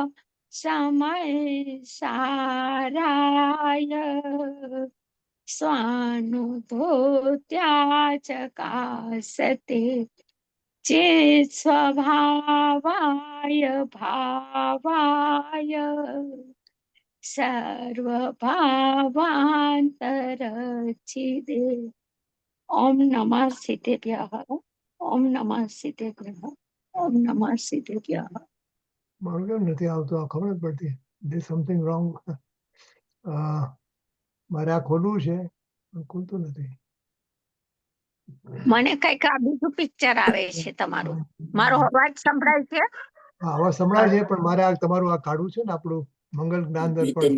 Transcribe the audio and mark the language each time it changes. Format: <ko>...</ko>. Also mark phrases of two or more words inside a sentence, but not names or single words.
<sa>समयसाराय स्वानुभूत्या चकासते चेत् स्वभावाय भावाय सर्वभावान्तरचिदे ओम नमः सिद्धेभ्यः ओम नमः सिद्धेभ्यः ओम नमः सिद्धेभ्यः</sa> <gu>મારું કેમ નથી આવતું આ ખબર જ પડતી</gu> <en>there something wrong</en> <gu>મારે આ ખોલવું છે પણ ખુલતું નથી મને કઈક આ બીજું પિક્ચર આવે છે તમારું મારો અવાજ સંભળાય છે હા અવાજ સંભળાય છે પણ મારે આ તમારું આ કાઢવું છે ને આપણું મંગલ જ્ઞાન દર્પણ</gu>